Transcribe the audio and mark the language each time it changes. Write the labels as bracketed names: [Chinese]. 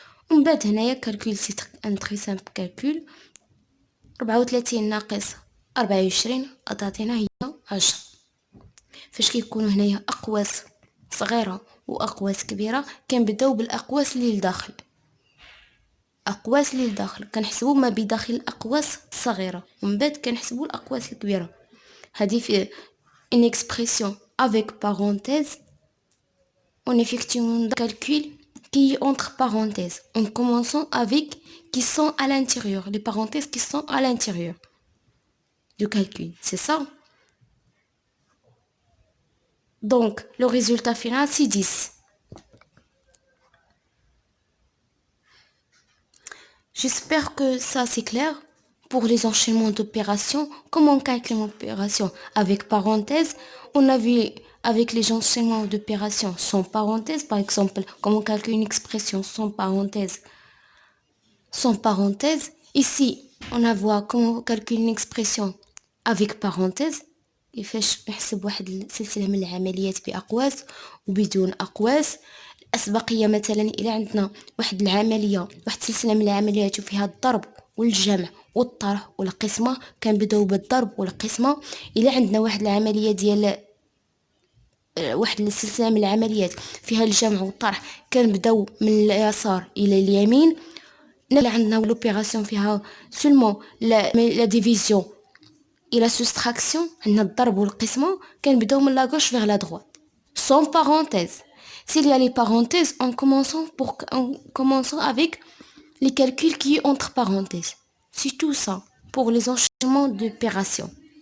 [Arabic] ومن بعد هنايا كالكول [French] سي ان تري سامبل كالكول. [Arabic] 34 ناقص 24 تعطينا هي 10. فاش كيكونوا هنايا اقواس صغيره واقواس كبيره كنبداو بالاقواس اللي لداخل. اقواس اللي لداخل كنحسبوا ما بداخل الاقواس الصغيره ومن بعد كنحسبوا الاقواس الكبيره. هذه في [French] une expression avec parenthèse. On effectue un calcul qui est entre parenthèses en commençant avec qui sont à l'intérieur, les parenthèses qui sont à l'intérieur du calcul, c'est ça. Donc le résultat final c'est 10. J'espère que ça c'est clair. Pour les enchaînements d'opérations, comment on calcule une opération avec parenthèse? On a vu avec les enchaînements d'opérations sans parenthèse, par exemple, comment on calcule une expression sans parenthèse. Sans parenthèse, ici, on a vu comment on calcule une expression avec parenthèse. [Arabic] كيفاش نحسب واحد السلسله من العمليات باقواس وبدون اقواس. الاسبقيه مثلا الى عندنا واحد العمليه، واحد سلسله من العمليات وفيها الضرب والجمع والطرح والقسمه، كنبداو بالضرب والقسمه. الى عندنا واحد العمليه ديال واحد السلسله من العمليات فيها الجمع والطرح كنبداو من اليسار الى اليمين. اللي عندنا [French] لوبيراسيون [Arabic] فيها [French] سولمون لا ديفيزيون et la soustraction, [Arabic] عندنا الضرب والقسمة كنبداو من [French] la gauche vers la droite sans parenthèse. S'il y a les parenthèses, en commençant avec les calculs qui est entre parenthèses. C'est tout ça pour les enchaînements d'opérations.